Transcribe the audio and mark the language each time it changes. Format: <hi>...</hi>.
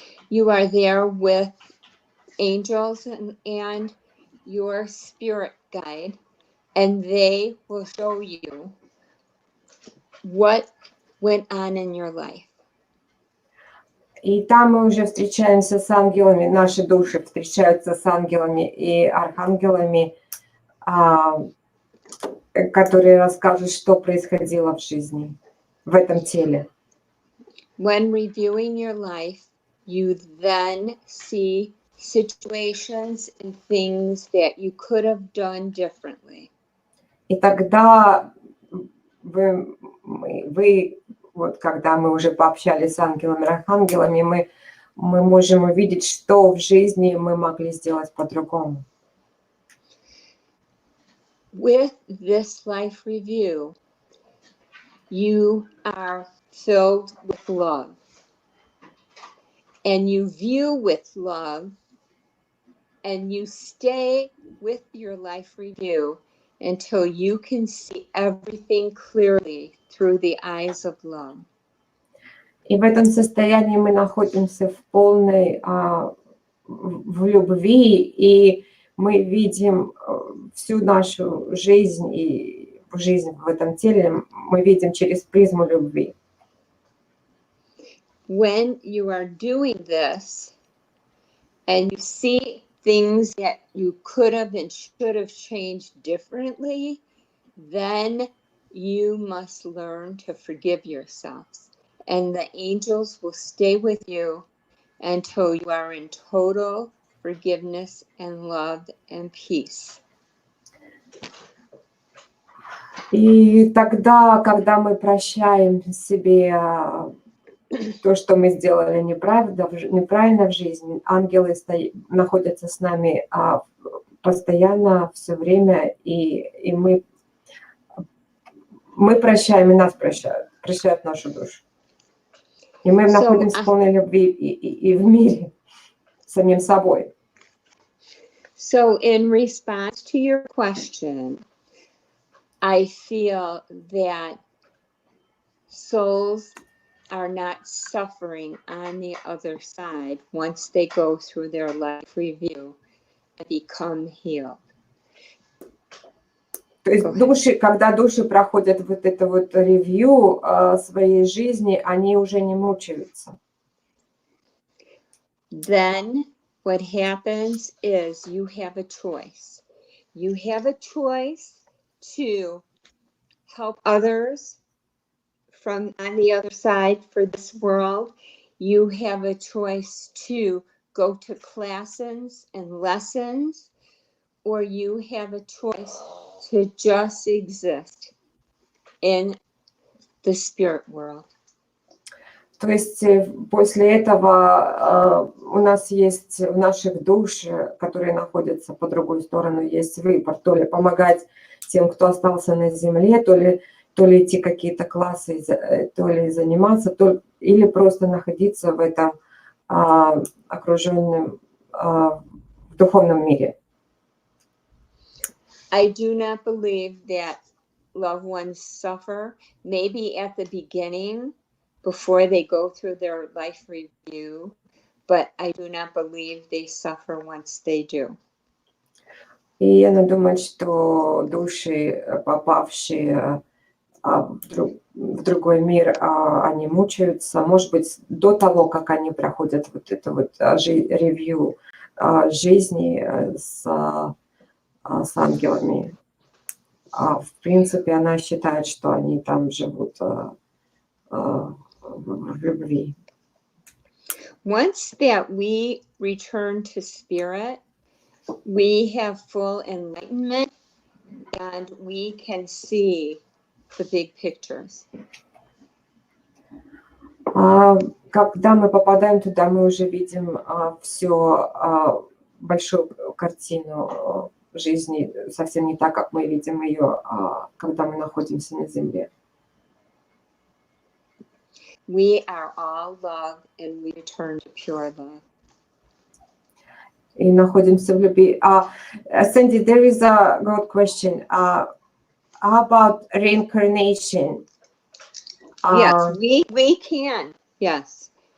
<en>You are there with angels and your spirit guide, and they will show you what went on in your life.</en> <ru>И там мы уже встречаемся с ангелами, наши души встречаются с ангелами и архангелами, которые расскажут, что происходило в жизни, в этом теле.</ru> <en>When reviewing your life, you then see situations and things that you could have done differently.</en> <ru>И тогда вы, вот когда мы уже пообщались с ангелами, архангелами, мы можем увидеть, что в жизни мы могли сделать по-другому.</ru> <en>With this life review, you are filled with love. And you view with love, and you stay with your life review until you can see everything clearly through the eyes of love.</en> <ru>И в этом состоянии мы находимся в полной в любви, и мы видим всю нашу жизнь и жизнь в этом теле мы видим через призму любви.</ru> <en>When you are doing this and you see things that you could have and should have changed differently, then you must learn to forgive yourselves. And the angels will stay with you until you are in total forgiveness and love and peace.</en> <ru>И тогда, когда мы прощаем себе то, что мы сделали неправильно в жизни, ангелы находятся с нами постоянно, все время, и мы прощаем, и нас прощают нашу душу. И мы находимся в полной любви и в мире с самим собой.</ru> <en>So in response to your question, I feel that souls are not suffering on the other side once they go through their life review and become healed.</en> <ru>То есть души, когда души проходят вот это вот ревью своей жизни, они уже не мучаются.</ru> <en>Then what happens is you have a choice. You have a choice to help others from on the other side for this world. You have a choice to go to classes and lessons, or you have a choice to just exist in the spirit world.</en> <ru>То есть после этого у нас есть в наших душ, которые находятся по другую сторону, есть выбор, то ли помогать тем, кто остался на земле, то ли идти какие-то классы, то ли заниматься, или просто находиться в этом окруженном в духовном мире.</ru> <en>I do not believe that loved ones suffer, maybe at the beginning, before they go through their life review, but I do not believe they suffer once they do.</en> <ru>И я не думаю, что души, попавшие в другой мир, они мучаются. Может быть, до того, как они проходят вот это вот ревью жизни с ангелами. В принципе, она считает, что они там живут в любви.</ru> <en>Once that we return to spirit, we have full enlightenment and we can see the big pictures.</en> <ru>Когда мы попадаем туда, мы уже видим всю большую картину жизни, совсем не так, как мы видим ее, когда мы находимся на земле.</ru> <en>We are all love and we return to pure love.</en> <ru>И находимся в любви.</ru> <en>Sandy, there is a good question. How about reincarnation? Yes, we can. Yes.</en>